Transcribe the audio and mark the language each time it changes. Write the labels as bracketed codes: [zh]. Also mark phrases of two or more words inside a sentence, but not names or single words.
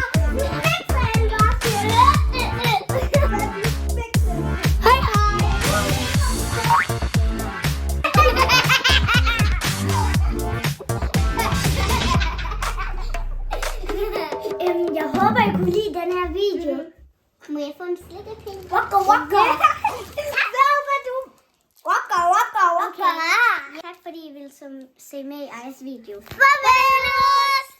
[da] Du fikser en vaske. Hej, hej. Jeg håber, I kunne lide den her video. Må jeg få en slikkepind? Waka waka. Waka waka waka. Tak fordi I ville se med i Ejes video. Farvel!